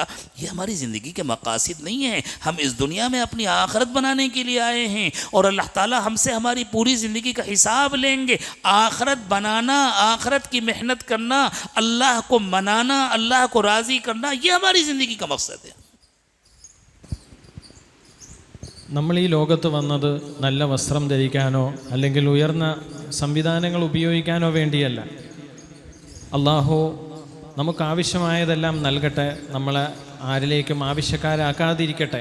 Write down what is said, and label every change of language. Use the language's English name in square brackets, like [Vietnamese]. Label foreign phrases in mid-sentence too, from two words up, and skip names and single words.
[Hindi] ये हमारी ज़िंदगी के मकासद नहीं है। हम इस दुनिया में अपनी आखिरत बनाने के लिए आए हैं और अल्लाह ताला हमसे हमारी पूरी ज़िंदगी का हिसाब लेंगे। आखिरत बनाना, आखिरत की मेहनत करना, अल्लाह को मनाना, अल्लाह को राज़ी करना, ये हमारी ज़िंदगी का मकसद है। [Malayalam] നമ്മൾ ഈ ലോകത്ത് വന്നത് നല്ല വസ്ത്രം ധരിക്കാനോ അല്ലെങ്കിൽ ഉയർന്ന സംവിധാനങ്ങൾ ഉപയോഗിക്കാനോ വേണ്ടിയല്ല. അല്ലാഹു നമുക്ക് ആവശ്യമായതെല്ലാം നൽകട്ടെ, നമ്മളെ ആരിലേക്കും ആവശ്യക്കാരാക്കാതിരിക്കട്ടെ.